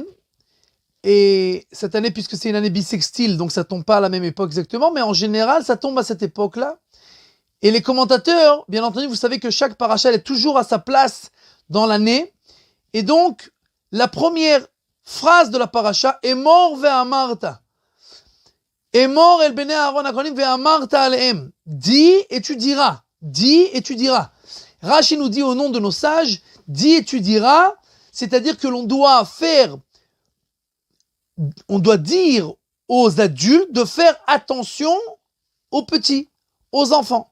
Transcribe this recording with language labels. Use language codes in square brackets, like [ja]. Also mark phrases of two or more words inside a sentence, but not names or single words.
[fr] Et cette année, puisque c'est une année bissextile, donc ça tombe pas à la même époque exactement, mais en général, ça tombe à cette époque-là. Et les commentateurs, bien entendu, vous savez que chaque paracha, elle est toujours à sa place dans l'année. Et donc, la première phrase de la paracha, [he] אמור ואמרת. אמור אל בני אהרן הכהנים ואמרת אלהם. [fr] Dis et tu diras. Dis et tu diras. Rashi nous dit au nom de nos sages, dis et tu diras, c'est-à-dire que l'on doit dire aux adultes de faire attention aux petits, aux enfants.